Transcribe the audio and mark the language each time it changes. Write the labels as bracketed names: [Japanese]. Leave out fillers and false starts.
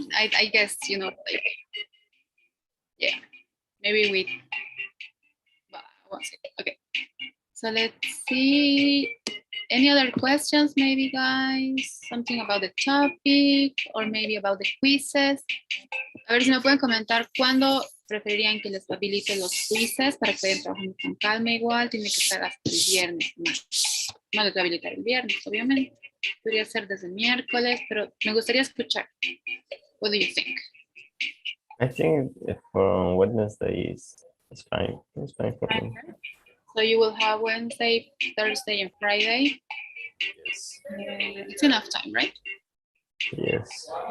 [English] I guess, you know, like, yeah, maybe we, but I won't say. Okay, so let's see. Any other questions, maybe, guys? Something about the topic or maybe about the quizzes. [Spanish] A ver si me pueden comentar cuándo preferirían que les habilite los quizzes para que vayan trabajando con calma. Igual tiene que estar hasta el viernes. No les voy a habilitar el viernes, obviamente. Podría ser desde miércoles, pero me gustaría escuchar. [English] What do you think? I think for Wednesday is fine. It's fine for me. So you will have Wednesday, Thursday, and Friday. Yes. It's enough time, right? Yes.